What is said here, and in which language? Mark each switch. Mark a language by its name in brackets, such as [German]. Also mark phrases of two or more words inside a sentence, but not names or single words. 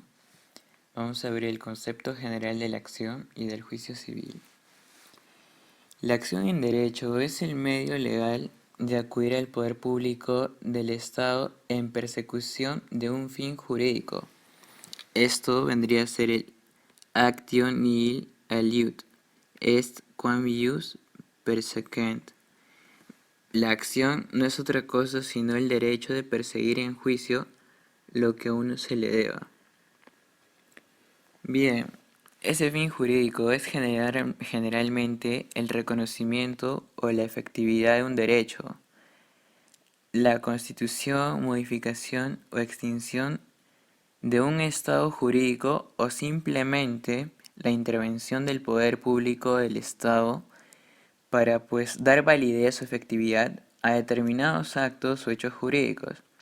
[Spanish] Vamos a ver el concepto general de la acción y del juicio civil. La acción en derecho es el medio legal de acudir al poder público del Estado en persecución de un fin jurídico. Esto vendría a ser el [Latin] actio nihil aliud est quam ius persequent. [Spanish] La acción no es otra cosa sino el derecho de perseguir en juicio lo que a uno se le deba. Bien, ese fin jurídico es generalmente el reconocimiento o la efectividad de un derecho, la constitución, modificación o extinción de un estado jurídico o simplemente la intervención del poder público del Estado para dar validez o efectividad a determinados actos o hechos jurídicos.